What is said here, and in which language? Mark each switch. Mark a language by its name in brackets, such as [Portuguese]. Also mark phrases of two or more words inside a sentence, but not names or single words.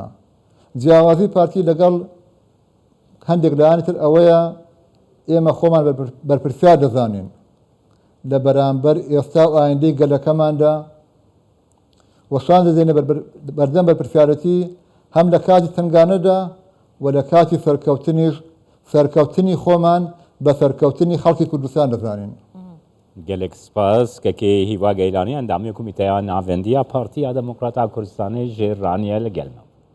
[Central Kurdish] جیاوازی پارتی لەگەڵ هەندێک لایەنی تر ئەوەیە ئێمە خۆمان بەرپرسیار دەزانین لە بەرامبەر ئێستا و ئایندەی گەلەکەماندا وەشان دەدەینە بەردەم بەرپرسیارەتی هەم لە کاتی تنگانەدا و لە کاتی سەرکەوتنی خۆمان بە سەرکەوتنی خەڵکی کوردستان دەزانین. [Kurdish] gelek spas kekê hîva geylaniyan endamê komîteya navendiya Partiya Demokrata Kurdistanê ji raniye li gel me.